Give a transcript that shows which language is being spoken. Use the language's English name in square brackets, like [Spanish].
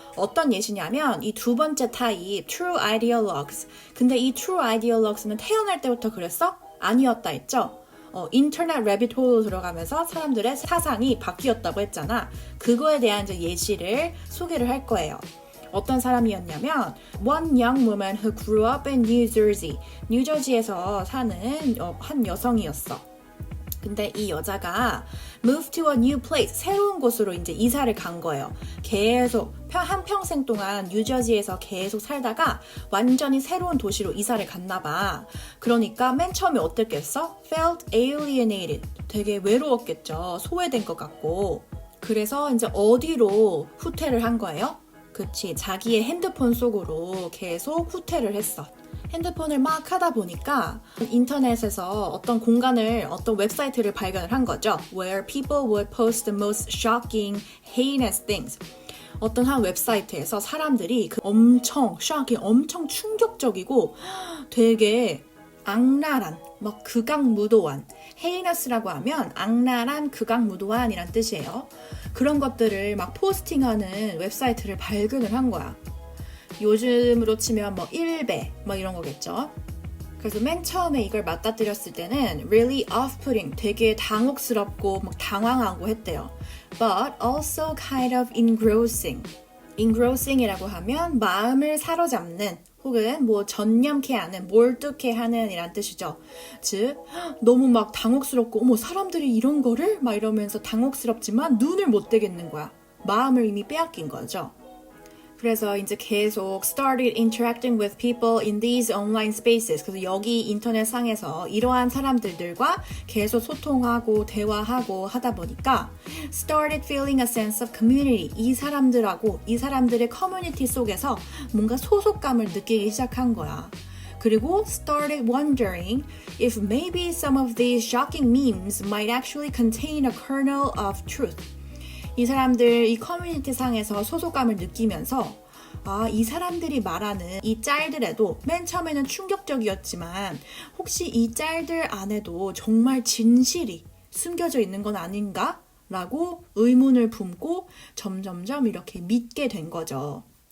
[Korean] 어떤 예시냐면 이 두 번째 타입 true ideologues. 근데 이 true ideologues는 태어날 때부터 그랬어? 아니었다 했죠? 인터넷 rabbit hole로 들어가면서 사람들의 사상이 바뀌었다고 했잖아. 그거에 대한 이제 예시를 소개를 할 거예요. 어떤 사람이었냐면 [English] one young woman who grew up in New Jersey. [Korean] 뉴저지에서 사는 한 여성이었어. 근데 이 여자가 [English] move to a new place, [Korean] 새로운 곳으로 이제 이사를 간 거예요. 계속 한평생 동안 뉴저지에서 계속 살다가 완전히 새로운 도시로 이사를 갔나 봐. 그러니까 맨 처음에 어땠겠어? [English] felt alienated. [Korean] 되게 외로웠겠죠. 소외된 것 같고. 그래서 이제 어디로 후퇴를 한 거예요? 그치, 자기의 핸드폰 속으로 계속 후퇴를 했어. 핸드폰을 막 하다 보니까 인터넷에서 어떤 공간을, 어떤 웹사이트를 발견을 한 거죠. [English] Where people would post the most shocking, heinous things. [Korean] 어떤 한 웹사이트에서 사람들이 그 엄청 충격적이고 되게 악랄한, 막 극악무도한, heinous라고 하면 악랄한, 극악무도한이란 뜻이에요. 그런 것들을 막 포스팅하는 웹사이트를 발견을 한 거야. 요즘으로 치면 뭐 일배 뭐 이런 거겠죠. 그래서 맨 처음에 이걸 맞닥뜨렸을 때는 [English] really off-putting, [Korean] 되게 당혹스럽고 막 당황하고 했대요. [English] But also kind of engrossing. [Korean] engrossing이라고 하면 마음을 사로잡는 혹은 뭐 전념케 하는, 몰두케 하는 이란 뜻이죠. 즉 너무 막 당혹스럽고 어머 사람들이 이런 거를? 막 이러면서 당혹스럽지만 눈을 못 떼겠는 거야. 마음을 이미 빼앗긴 거죠. 그래서 이제 계속 [English] started interacting with people in these online spaces. [Korean] 그래서 여기 인터넷 상에서 이러한 사람들과 계속 소통하고 대화하고 하다 보니까 [English] started feeling a sense of community. [Korean] 이 사람들하고 이 사람들의 커뮤니티 속에서 뭔가 소속감을 느끼기 시작한 거야. 그리고 [English] started wondering if maybe some of these shocking memes might actually contain a kernel of truth. [Korean] 이 사람들 이 커뮤니티 상에서 소속감을 느끼면서 이 사람들이 말하는 이 짤들에도 맨 처음에는 충격적이었지만 혹시 이 짤들 안에도 정말 진실이 숨겨져 있는 건 아닌가? 라고 의문을 품고 점점점 이렇게 믿게 된 거죠.